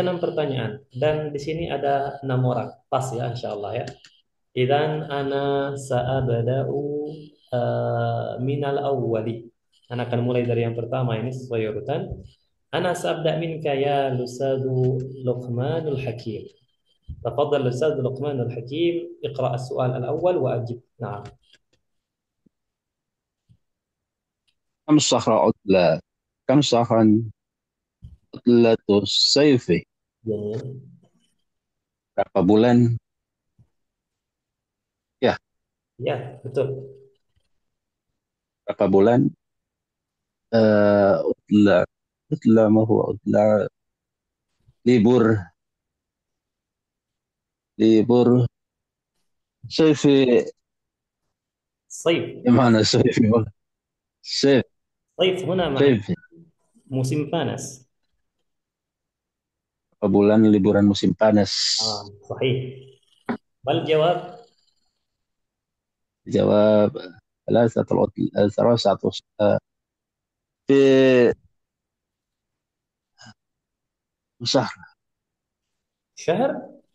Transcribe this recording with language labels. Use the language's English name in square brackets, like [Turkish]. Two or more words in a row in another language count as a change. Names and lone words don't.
[Indonesian] 6 pertanyaan dan di sini ada 6 orang pas ya insyaallah [Arabic] يا إذن أنا سأبدأ من الأول [Indonesian] ana akan mulai dari yang pertama ini sesuai urutan [Arabic] أنا سأبدأ منك يا أستاذ [Indonesian] Luqmanul Hakim [Arabic] تفضل الأستاذ لقمان الحكيم اقرأ السؤال الأول وأجب نعم كم شهرا عطلة. كم شهرا عطلة الصيف. جميل [Indonesian] Berapa bulan? Ya, ya betul berapa bulan? Utla. [Arabic] عطلة ما هو عطلة? Libur. [Indonesian] Libur. Sayfi. [Arabic] صيف [Indonesian] Gimana sayfi? Sayf. [Arabic] صيف هنا معنى [Indonesian] Sayfi. musim panas Berapa bulan liburan musim panas? [Arabic] صحيح ما الجواب Jawab. ثلاثة في شهر. شهر